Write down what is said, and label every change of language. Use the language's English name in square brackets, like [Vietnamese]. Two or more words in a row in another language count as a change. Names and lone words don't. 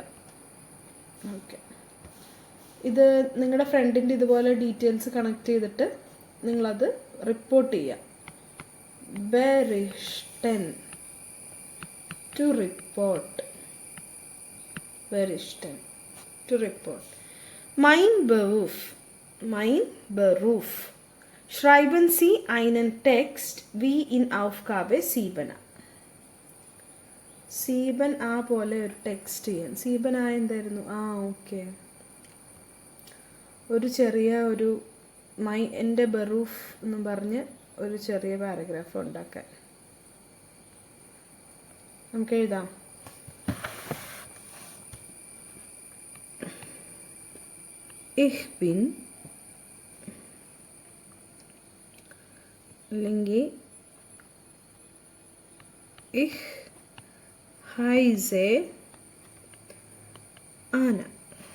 [Malayalam] ഓക്കെ, ഇത് നിങ്ങളുടെ ഫ്രണ്ടിൻ്റെ ഇതുപോലെ [English] details connect [Malayalam] ചെയ്തിട്ട് നിങ്ങളത് റിപ്പോർട്ട് ചെയ്യുക. [English] ബെറിഷ്ടൻ, to report, ബെറിഷ്ടൻ, to report. [German] mein Beruf, schreiben Sie einen Text wie in Aufgabe 7. [Malayalam] 7a പോലെ ഒരു ടെക്സ്റ്റ് ചെയ്യാൻ. 7a എന്തായിരുന്നു? ഓക്കെ, ഒരു ചെറിയ ഒരു എൻ്റെ ബറൂഫ് എന്ന് പറഞ്ഞ് ഒരു ചെറിയ പാരഗ്രാഫ് ഉണ്ടാക്കാൻ നമുക്ക് എഴുതാം. [German] Ich bin, അല്ലെങ്കിൽ ich heiße Anna.